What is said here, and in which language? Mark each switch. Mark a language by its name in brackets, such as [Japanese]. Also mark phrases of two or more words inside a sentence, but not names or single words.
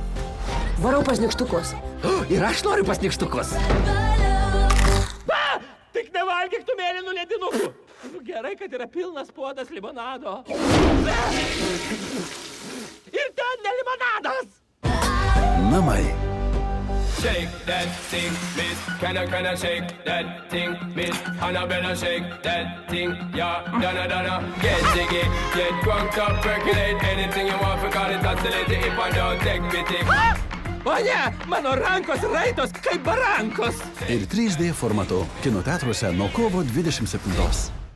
[Lithuanian] Varau pas nykštukus. Ir aš noriu pas nykštukus. Tik nevalgyk tų mėlynų ledinukų. Gerai, kad yra pilnas puodas limonado. Ir ten ne limonadas. Namai. [English] Shake that thing, miss. Can I shake that thing, miss? Annabella, shake that thing, yeah. Donna, get jiggy, get drunk up, percolate anything you want, forgot it, oscillate it if I don't take pity. [Lithuanian] O ne, mano rankos raitos kaip barankos. Ir 3D formatu kino teatruose nuo kovo 27.